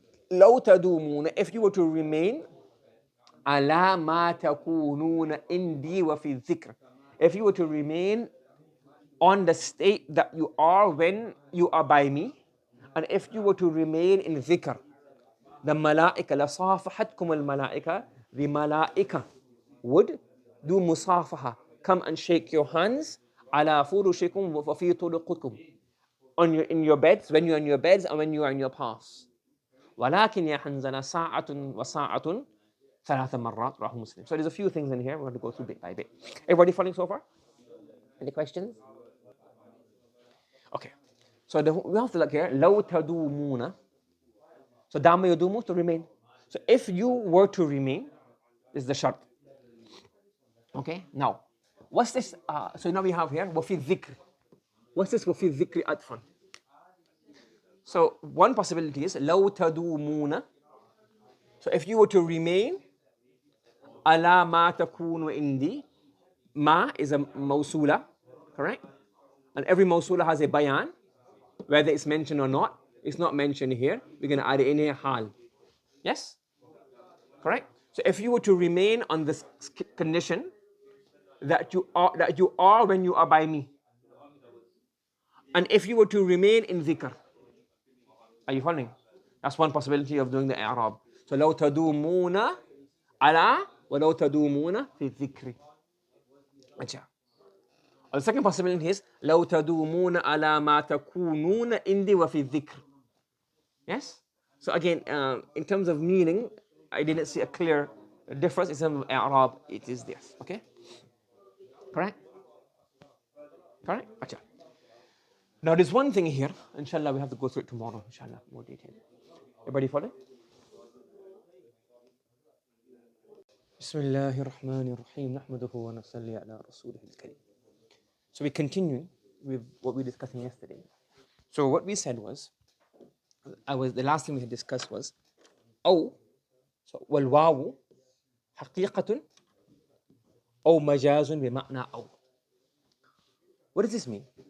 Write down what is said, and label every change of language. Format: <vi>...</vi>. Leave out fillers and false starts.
<ar>لو تدومون,</ar> <en>if you were to remain</en> <ar>على ما تكونون عندي وفي الذكر,</ar> <en>if you were to remain on the state that you are when you are by me, and if you were to remain in dhikr, the malaika</en> <ar>lasafahatkum al malaika,</ar> <en>the malaika would do musafaha, come and shake your hands,</en> <ar>ala furushikum wa fi turuqukum,</ar> <en>on your, in your beds, when you're in your beds and when you are in your paths.</en> <ar>ولكن يا حنظلة ساعة وساعة ثلاث مرات رواه Muslim.</ar> <en>So there's a few things in here we're going to go through bit by bit. Everybody following so far? Any questions? Okay. So we have to look here.</en> <ar>لو تدومون.</ar> <en>So dama yadumu, to remain. So if you were to remain, is the shart. Okay. Now, what's this? So now we have here</en> <ar>وفي الذكر.</ar> <en>What's this</en> <ar>وفي الذكر أطفا?</ar> <en>So one possibility is</en> <ar>لو تدومون.</ar> <en>So if you were to remain</en> <ar>على ما تكون عندي,</ar> <en>ma is a mawsula, correct? And every mawsula has a bayan, whether it's mentioned or not. It's not mentioned here. We're going to add it in here, hal. Yes? Correct? So if you were to remain on this condition that you are when you are by me, and if you were to remain in dhikr, are you following? That's one possibility of doing the i'rab. So</en> <ar>لو تدومون على ولو تدومون في الذكر.</ar> <hi>अच्छा.</hi> <en>The second possibility is</en> <ar>لو تدومون على ما تكونون عندي وفي الذكر.</ar> <en>Yes? So again, in terms of meaning, I didn't see a clear difference. In terms of i'rab, it is this. Okay? Correct? Correct?</en> <hi>Achha.</hi> <en>Now there's one thing here, inshallah, we have to go through it tomorrow, inshallah, more detail. Everybody follow?</en> <ar>بسم الله الرحمن الرحيم نحمده ونصلي على رسوله الكريم.</ar> <en>So we continue with what we were discussing yesterday. So what we said was, the last thing we had discussed was أو, so</en> <ar>والواو حقيقة أو مجاز بمعنى أو.</ar> <en>What does this mean?</en>